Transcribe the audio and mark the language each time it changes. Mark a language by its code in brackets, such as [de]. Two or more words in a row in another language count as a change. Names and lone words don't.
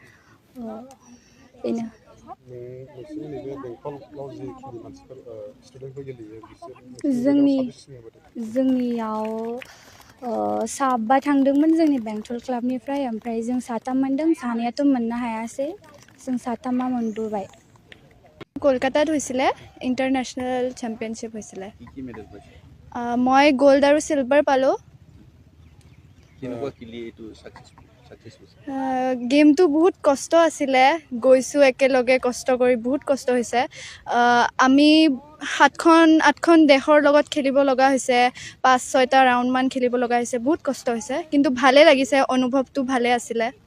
[brx] बेनो जोंनियाव 7 थांदोंमोन जोंनि बेंटल क्लाबनिफ्राय ओमफ्राय जों 7 मोनदों 2आथ' मोननो हायासै जों 7 मोनबोबाय [as] কলকাতাত হৈছিলে ইণ্টাৰনেশ্যনেল চেম্পিয়নশ্বিপ হৈছিলে মই গোল্ড আৰু চিলভাৰ পালোঁ গেমটো বহুত কষ্ট আছিলে গৈছোঁ একেলগে কষ্ট কৰি বহুত কষ্ট হৈছে আমি 8খন দেশৰ লগত খেলিব লগা হৈছে 5-6টা ৰাউণ্ডমান খেলিব লগা হৈছে বহুত কষ্ট হৈছে কিন্তু ভালে লাগিছে অনুভৱটো ভালে আছিলে